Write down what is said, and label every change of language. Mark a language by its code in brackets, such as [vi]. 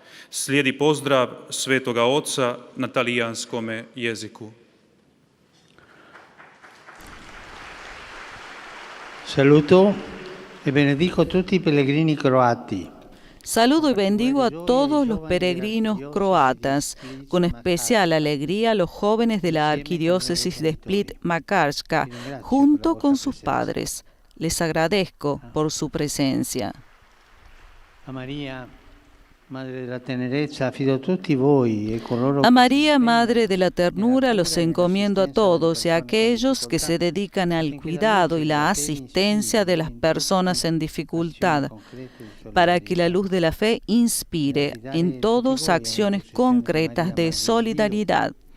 [hr] Slijedi pozdrav Svetoga Oca na talijanskome jeziku. [it] Saluto e benedico tutti i pellegrini croati. [es] Saludo y bendigo a todos los peregrinos croatas, con especial alegría a los jóvenes de la Arquidiócesis de Split-Makarska, junto con sus padres. Les agradezco por su presencia. [it] A María, Madre della tenerezza, affido tutti voi e coloro [es] A María, Madre de la Ternura, los encomiendo a todos y a aquellos que se dedican al cuidado y la asistencia de las personas en dificultad, para que la luz de la fe inspire en todos acciones concretas de solidaridad.